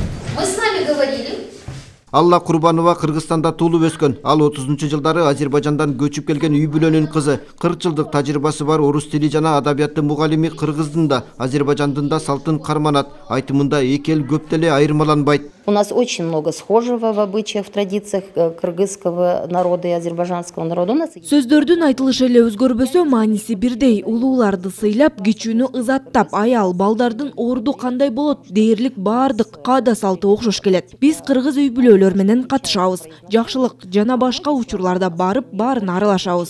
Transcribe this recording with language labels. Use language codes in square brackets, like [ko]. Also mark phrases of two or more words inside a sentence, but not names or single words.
[ru] Мы с вами говорили. [ky] Алла Курбанова Кыргызстанда туулуп өскөн. Ал 30-жылдары Азербайжандан көчүп келген үй бүлөнүн кызы. 40 жылдык тажрыйбасы бар орус тили жана адабияты мугалими. Кыргыздын да, Азербайжандын да салтын карманат. Айтымында эки эл көп деле айырмаланбайт. [ru] У нас очень много схожего в обычаях, в традициях кыргызского народа и азербайджанского народа. [ky] Сөздөрдүн айтылышы эле өзгөрбөсө, мааниси бирдей. Улууларды сыйлап, кичүүнү ызаттап, аял, балдардын орду кандай болот дээрлик баардык каада салты окшош келет. Биз кыргыз үй бүлөлөр менен катышабыз. Жакшылык жана башка учурларда барып, баарын аралашабыз.